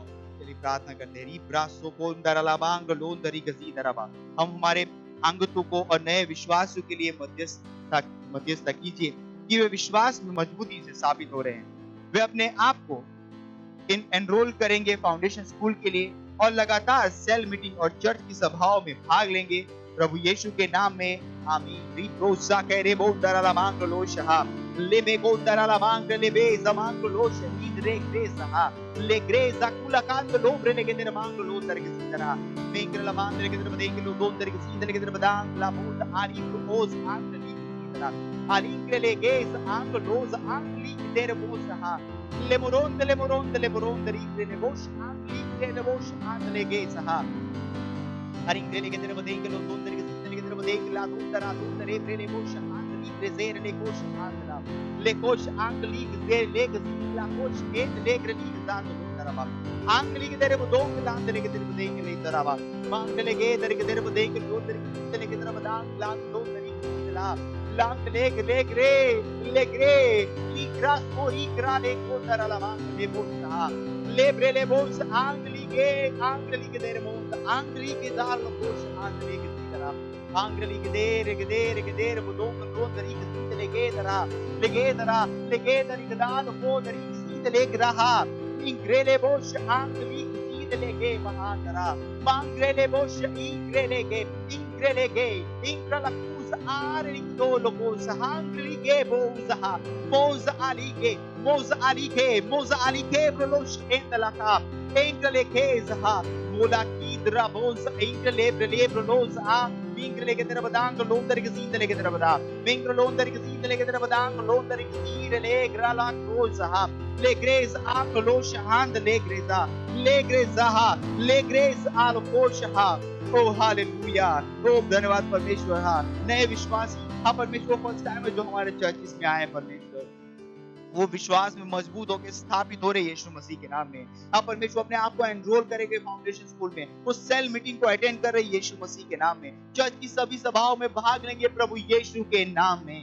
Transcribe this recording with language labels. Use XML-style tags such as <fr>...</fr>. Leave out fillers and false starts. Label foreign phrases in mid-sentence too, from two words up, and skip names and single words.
<hi>चलिए प्रार्थना करते हैं। हम हमारे आगंतुकों और नए विश्वासियों के लिए मध्यस्थता कीजिए कि वे विश्वास में मजबूती से साबित हो रहे हैं। वे अपने आप को एनरोल करेंगे</hi> <en>foundation school</en> <hi>के लिए और लगातार</hi> <en>cell meeting</en> <hi>और चर्च की सभाओं में भाग लेंगे प्रभु यीशु के नाम में, आमीन। रिप्रोसा करे बोंदरा मांग लो शहा ले में बोंदरा मांग ले बे जमांग लो शहीद रे ग्रेसा ले ग्रेसा कुला कांत लो ब्रे के तेरे मांग लो तर के सीधरा मेंगर ला मांग रे के तेरे बदे के लो दोन तर के सीधरे के तेरे बदांग ला बोंद आरी प्रोपोज आंग ली सीधरा आरी के ले गेस आंग लोज आंग ली के तेरे बोसा ले मोरों री के ले बोश आंग ली के ले बोश आंग ले गेसा आरी के ले के तेरे बदे के लो दोन तर के सीधरे के तेरे बदे के ला दोन तरा दोन रे ब्रे ले बोश Prezer le kosh andra le kosh angli ge le ge la kosh et le greli zan taraba angli ge dere bodong ke lan dere ge dere bodeng ke le taraba mangle ge dere ge dere bodeng ke do dere ke le taraba dang lan do dere ke la lang le gre li gras o i gra le ko tarala mang le bosta le bre le bos angli ge dere mont angli ge dal kosh angli ge taraba Angeli gedere bodong kon dari kesit legedara gedal ko dari kesit legraha ingrele bosh angeli kesit lege mahadara mangrele bosh ingrele ge ingrala kus ari do logo sahangli ge boza ali ge brolos endalaka engale ke zaha mola kidra boza engale brolos a Mingre ke tera badang londar ke seed leke tera badang mingre londar ke seed leke tera badang londar ke seed le grala kroza le grez a kolosh hand le greza le grez al kosh ha oh hallelujah oh धन्यवाद परमेश्वर। हाँ नए विश्वासी, हाँ परमेश्वर</hi> <en>first time</en> <hi>है जो हमारे चर्चिस में आए परमेश्वर, वो विश्वास में मजबूत होकर स्थापित हो रहे यीशु मसीह के नाम में। आप परमेश्वर अपने आप को एनरोल करेंगे</hi> <en>foundation school</en> <hi>में, वो</hi> <en>cell meeting</en> <hi>को अटेंड कर रहे यीशु मसीह के नाम में, चर्च की सभी सभाओं में भाग लेंगे प्रभु यीशु के नाम में।</hi>